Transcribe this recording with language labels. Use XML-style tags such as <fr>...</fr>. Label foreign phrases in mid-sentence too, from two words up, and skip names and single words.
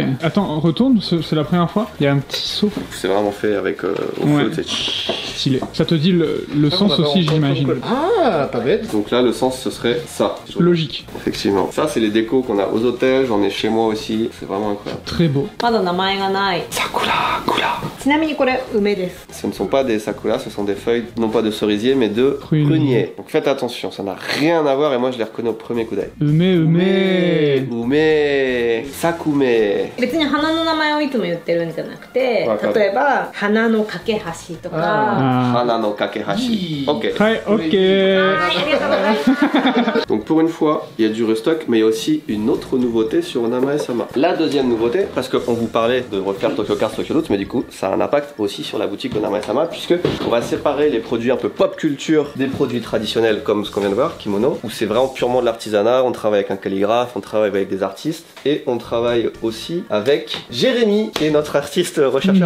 <fr>Attends, retourne, c'est la première fois. Il y a un petit saut C'est vraiment fait avec au Ouais. feu, tu sais. stylé. Ça te dit le sens aussi, j'imagine. Ah, pas bête. Donc là, le sens, ce serait ça. Logique. Effectivement. Ça, c'est les décos qu'on a aux hôtels, j'en ai chez moi aussi. C'est vraiment incroyable. Très beau.</fr> <ja>まだ名前がない。 Sakura, Kula. ちなみにこれ梅です。</ja> <fr>Ce ne sont pas des sakura, ce sont des feuilles, non pas de cerisier, mais de Prunier. prunier. Donc faites attention, ça n'a rien à voir et moi je les reconnais au premier coup d'œil.</fr> <ja>Ume, Sakume. 別に花の名前をいつも言ってるんじゃなくてわかる、例えば花の架け橋とか。</ja> <fr>Ah.</fr> <ja>花の架け橋.</ja> <fr>Ok. Ouais, ok.</fr> <ja>はい、ありがとうございます。</ja> <fr>Donc pour une fois, il y a du restock, mais il y a aussi une autre nouveauté sur Namae-sama. La deuxième nouveauté, parce qu'on vous parlait de refaire Tokyo Cars, Tokyo Loot, mais du coup, ça a un impact aussi sur la boutique de Namae-sama, puisque on va séparer les produits un peu pop culture des produits traditionnels, comme ce qu'on vient de voir, kimono, où c'est vraiment purement de l'artisanat, on travaille avec un calligraphe, on travaille avec des artistes, et on travaille aussi avec Jérémy, qui est notre artiste rechercheur.</fr>